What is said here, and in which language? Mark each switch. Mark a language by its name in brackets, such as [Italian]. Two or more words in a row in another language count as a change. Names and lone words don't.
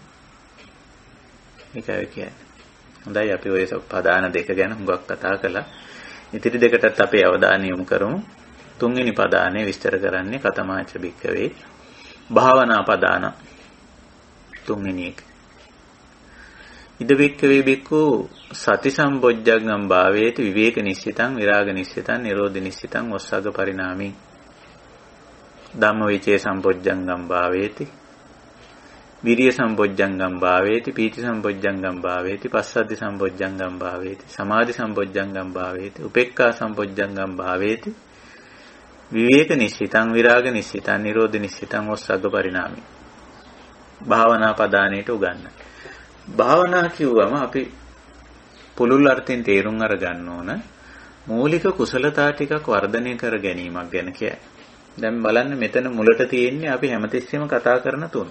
[Sinhala] ඒකයි කියන්නේ. හොඳයි අපි ඔය පදාන දෙක ගැන හුඟක් කතා කළා. ඉතිරි දෙකටත් අපේ අවධානය යොමු කරමු. තුන්වෙනි පදානේ විස්තර කරන්නේ [Pali] කතමාච බික්කවේ භාවනා පදාන. [Sinhala] තුන්වෙනි එක. [Pali] ඉද බික්කවේ බික්කු සති සම්බොජ්ජංගම් භාවේති විවේක නිස්සිතං විරාග නිස්සිතං නිරෝධ නිස්සිතං ඔස්සග්ග පරිණාමී ධම්මවිචේ සම්බොජ්ජංගම් භාවේති විරිය සම්බොජ්ජංගම් භාවේති පීති සම්බොජ්ජංගම් භාවේති පස්සද්ධි සම්බොජ්ජංගම් භාවේති සමාධි සම්බොජ්ජංගම් භාවේති උපේක්ඛා සම්බොජ්ජංගම් භාවේති විවේක නිස්සිතං විරාග නිස්සිතං නිරෝධ නිස්සිතං ඔස්සග්ග පරිණාමී [Sinhala] භාවනා පදානයට උගන්වන. භාවනා කිව්වම අපි පුළුල් අර්ථයෙන් තේරුම් අරගන්න ඕන මූලික කුසලතා ටිකක් වර්ධනය කර ගැනීමක් ගැන කියයි. දැන් බලන්න මෙතන මුලට තියෙන්නේ අපි හැමතිස්සෙම කතා කරන තුන.